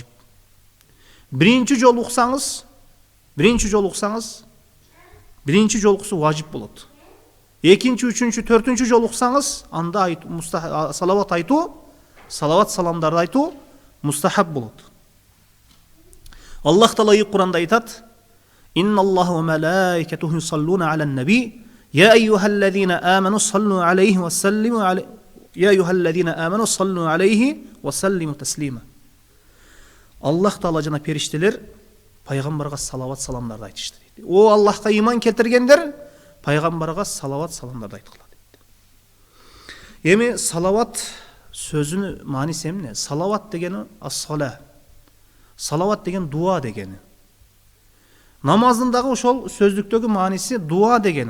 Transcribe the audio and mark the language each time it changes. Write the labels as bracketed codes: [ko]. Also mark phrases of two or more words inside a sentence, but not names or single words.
[ky] Биринчи жолу уксаңыз, биринчи жолукусу важип болот. Экинчи, үчүнчү, төртүнчү жолу уксаңыз, анда салават айтуу салават саламдарды айту мустахаб болот. Аллах Таала Куранда айтат: [ar] "إن الله وملائكته يصلون على النبي يا أيها الذين آمنوا صلوا عليه وسلموا عليه يا أيها الذين آمنوا صلوا عليه وسلموا تسليما." [ky] Аллах Таала жана периштелер пайгамбарга салават саламдарды айтышты дейді. О Аллахка иман келтиргендер, пайгамбарга салават саламдарды айткыла дейді. Эми салават сөзүнүн мааниси эмне? Салават дегени ас-сала. Салават деген дуа дегени. Намаздын дагы ошол сөздүктөгү мааниси дуа дегени.